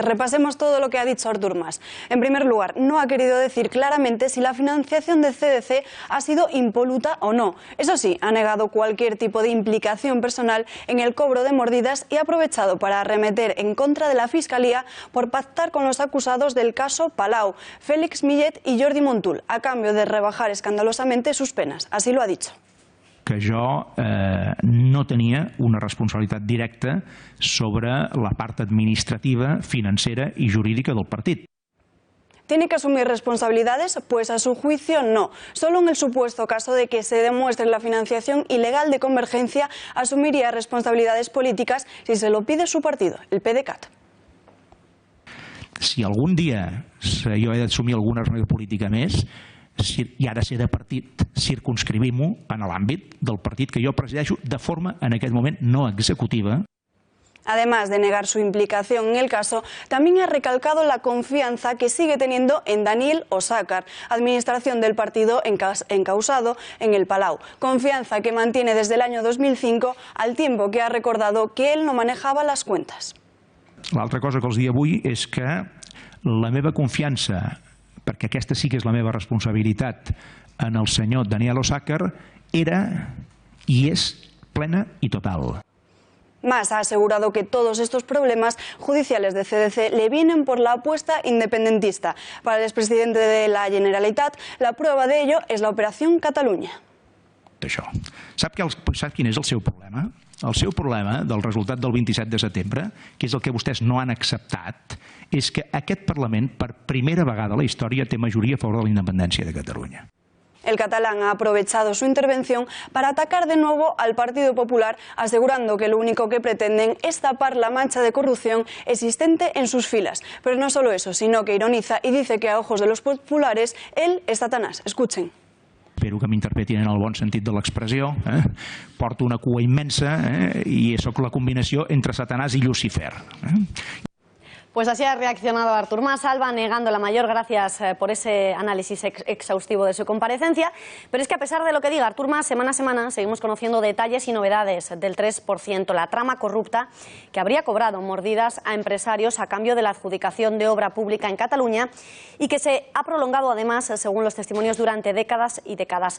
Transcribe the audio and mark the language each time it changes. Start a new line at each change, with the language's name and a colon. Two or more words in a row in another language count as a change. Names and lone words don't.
Spanish: Repasemos todo lo que ha dicho Artur Mas. En primer lugar, no ha querido decir claramente si la financiación de CDC ha sido impoluta o no. Eso sí, ha negado cualquier tipo de implicación personal en el cobro de mordidas y ha aprovechado para arremeter en contra de la Fiscalía por pactar con los acusados del caso Palau, Félix Millet y Jordi Montul, a cambio de rebajar escandalosamente sus penas. Así lo ha dicho.
Catalan: Que jo no tenia una responsabilitat directa sobre la part administrativa, financera y jurídica del partit.
Spanish: ¿Tiene que asumir responsabilidades? Pues a su juicio no. Solo en el supuesto caso de que se demuestre la financiación ilegal de Convergencia asumiría responsabilidades políticas si se lo pide su partido, el PDeCAT.
Catalan: Si algun dia jo he d'assumir alguna responsabilitat política més, i ha de ser de partit, circunscrivim-ho en l'àmbit del partit que jo presideixo de forma, en aquest moment, no executiva.
Spanish: Además de negar su implicación en el caso, también ha recalcado la confianza que sigue teniendo en Daniel Osàcar, administración del partido encausado en el Palau. Confianza que mantiene desde el año 2005, al tiempo que ha recordado que él no manejaba las cuentas.
Catalan: L'altra cosa que els dic avui és que la meva confiança, perquè aquesta sí que és la meva responsabilitat, en el senyor Daniel Osàcar era i és plena i total.
Spanish: Mas ha asegurado que todos estos problemas judiciales de CDC le vienen por la apuesta independentista. Para el expresidente de la Generalitat, la prueba de ello es la Operación Catalunya.
Catalan: Sap quin és el seu problema? El seu problema del resultat del 27 de setembre, que és el que vostès no han acceptat, és que aquest Parlament, per primera vegada a la història, té majoria a favor de la independència de Catalunya.
Spanish: El catalán ha aprovechado su intervención para atacar de nuevo al Partido Popular, asegurando que lo único que pretenden es tapar la mancha de corrupción existente en sus filas. Pero no solo eso, sino que ironiza y dice que a ojos de los populares él es Satanás. Escuchen.
Catalan: Espero que m'interpretin en el bon sentit de l'expressió. Porto una cua immensa i sóc la combinació entre Satanàs i Lucifer.
Spanish: Pues así ha reaccionado Artur Mas, Alba, negando la mayor. Gracias por ese análisis exhaustivo de su comparecencia. Pero es que a pesar de lo que diga Artur Mas, semana a semana seguimos conociendo detalles y novedades del 3%, la trama corrupta que habría cobrado mordidas a empresarios a cambio de la adjudicación de obra pública en Cataluña y que se ha prolongado además, según los testimonios, durante décadas y décadas.